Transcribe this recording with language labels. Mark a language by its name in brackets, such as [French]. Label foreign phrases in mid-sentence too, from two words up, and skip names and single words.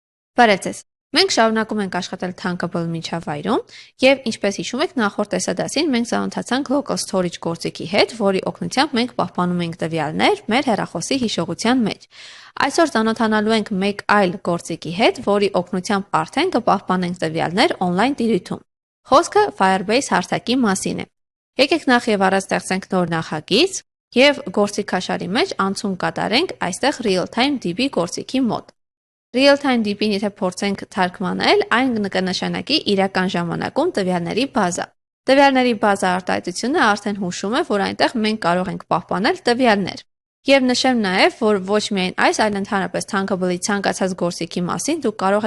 [Armenian] Բարև ձեզ։ Մենք շարունակում ենք աշխատել Thunkable միջավայրում եւ ինչպես հիշում եք նախորդ տեսադասին մենք ծանոթացանք [English] local storage [Armenian] գործիքի հետ, որի օգնությամբ մենք պահպանում ենք տվյալներ մեր հեռախոսի հիշողության մեջ։ Այսօր ծանոթանալու ենք մեկ այլ գործիքի հետ, որի օգնությամբ արդեն կպահպանենք տվյալներ on-line տիրույթում։ Խոսքը Firebase հարթակի մասին է։ Եկեք նախ եւ առաջ ստեղծենք նոր նախագիծ եւ գործիքաշարի մեջ անցում կատարենք այստեղ [English] real-time DB [Armenian] գործիքի մոտ։ [English] Real-time DB- [Armenian] ն եթե փորձենք թարգմանել, այն կնշանակի իրական ժամանակում տվյալների բազա։ Տվյալների բազա արտահայտությունը արդեն հուշում է, որ այնտեղ մենք կարող ենք պահպանել տվյալներ։ Եվ նշեմ նաև, որ ոչ միայն այս, այլ ընդհանրապես Thunkable-ի ցանկացած գործիքի մասին դուք կարող